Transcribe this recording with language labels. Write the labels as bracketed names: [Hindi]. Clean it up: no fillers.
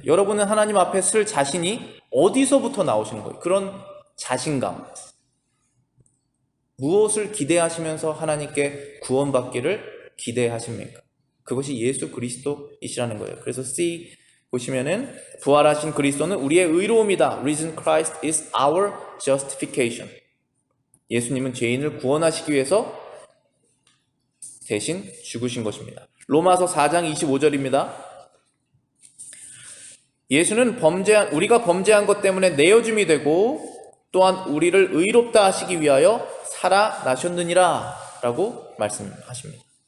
[Korean] 여러분은 하나님 앞에 쓸 자신이 어디서부터 나오시는 거예요? 그런 자신감. 무엇을 기대하시면서 하나님께 구원받기를 기대하십니까? 그것이 예수 그리스도이시라는 거예요. 그래서 C 보시면은 부활하신 그리스도는 우리의 의로움이다. [English] Risen Christ is our justification. [Korean] 예수님은 죄인을 구원하시기 위해서 대신 죽으신 것입니다. 로마서 4장 25절입니다. 예수는 우리가 범죄한 것 때문에 내어줌이 되고 또한 우리를 의롭다 하시기 위하여 살아나셨느니라 라고 말씀하십니다.